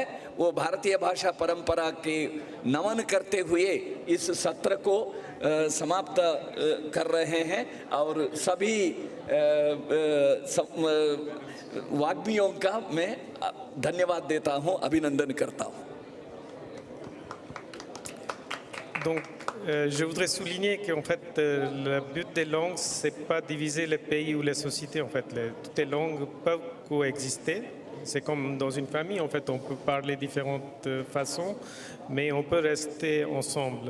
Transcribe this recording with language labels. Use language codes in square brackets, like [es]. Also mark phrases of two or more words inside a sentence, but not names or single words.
[hi] वो भारतीय भाषा परंपरा के नमन करते हुए इस सत्र को समाप्त कर रहे हैं. और सभी वाग्मियों का मैं धन्यवाद देता हूं, अभिनंदन करता हूं. [fr] Donc, je voudrais souligner qu'en fait, le but des langues, c'est pas diviser les pays ou les sociétés. En fait, toutes les langues peuvent coexister. C'est comme dans une famille, en fait, on peut parler différentes façons, mais on peut rester ensemble.